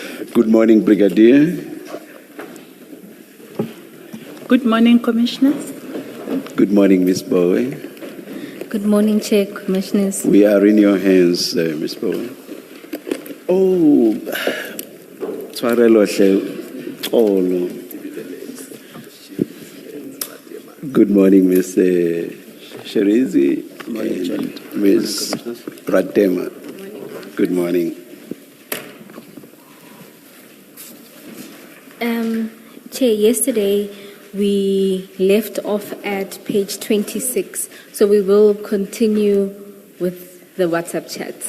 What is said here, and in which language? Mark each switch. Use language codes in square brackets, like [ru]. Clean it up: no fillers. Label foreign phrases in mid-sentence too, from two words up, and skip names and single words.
[en] Good morning, Brigadier. Good morning, Commissioners. Good morning, Ms. Bowe. Good morning, Chair, Commissioners. We are in your hands, Ms. [st] Bowe. Oh, tshwarelo hle, xolo. [en] Good morning, Ms. Sherizi and Ms. Pratema. Good morning. Chair, yesterday we left off at page 26, so we will continue with the WhatsApp chats.